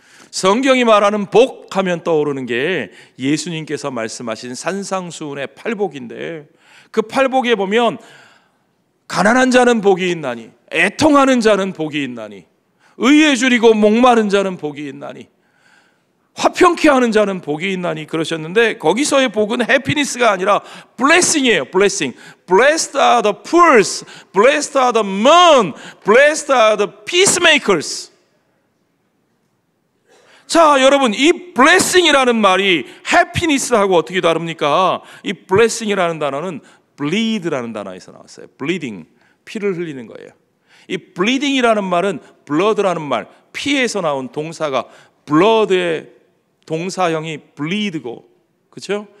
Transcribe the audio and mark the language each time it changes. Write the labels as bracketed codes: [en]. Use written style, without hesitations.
[ko] 성경이 말하는 복 하면 떠오르는 게 예수님께서 말씀하신 산상수훈의 팔복인데, 그 팔복에 보면 가난한 자는 복이 있나니, 애통하는 자는 복이 있나니, 의에 줄이고 목마른 자는 복이 있나니, 화평케 하는 자는 복이 있나니 그러셨는데, 거기서의 복은 해피니스가 아니라 blessing이에요. [en] blessing. Blessed are the poor, blessed are the mean, blessed are the peacemakers. [ko] 자, 여러분, 이 blessing이라는 말이 happiness하고 어떻게 다릅니까? 이 blessing이라는 단어는 bleed라는 단어에서 나왔어요. bleeding, 피를 흘리는 거예요. 이 bleeding이라는 말은 blood라는 말, 피에서 나온 동사가 blood의 동사형이 bleed고, 그렇죠?